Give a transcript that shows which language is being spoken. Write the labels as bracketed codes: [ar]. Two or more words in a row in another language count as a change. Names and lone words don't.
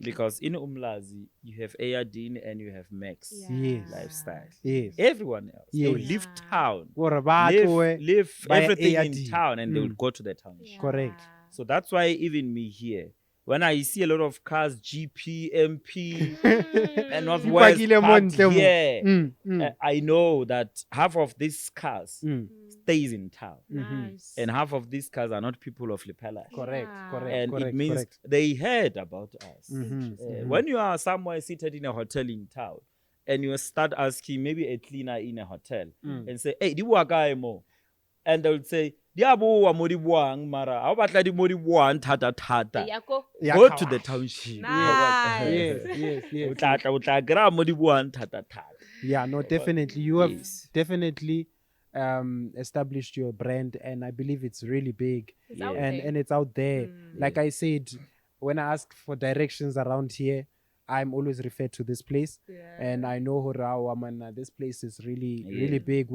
[en] Because in Umlazi, you have Ayadin and you have Max Yes. lifestyle. Yes. Everyone else, they will Yes. leave town, [tn] Or batho, [en] leave by everything in ARD. town, and they will go to the township. Correct. So that's why even me here, when I see a lot of cars, GP, MP, and Northwest [tn] Ipakile [en] parked [tn] montle mo. [en] here, I know that half of these cars stays in town, Nice. and half of these cars are not people of Lepala. Correct. Yeah. Correct. And correct, it means correct. they heard about us. Interesting. When you are somewhere seated in a hotel in town, and you start asking maybe a cleaner in a hotel and say, [tn] "Hey, di bua kae mo?" [en] And they will say, [tn] "Di a bua mo di buang, mara ha o batla di mo di buang thata thata. Yako. [en] Go to the township." Nice. Yes. [tn] O tla kry-a mo di buang thata thata. [en] Yeah, no, definitely. You have Yes. definitely established your brand, and I believe it's really big. It's out and there. and it's out there. Like I said, when I ask for directions around here, I'm always referred to this place. And I know Horao, man, this place is really big.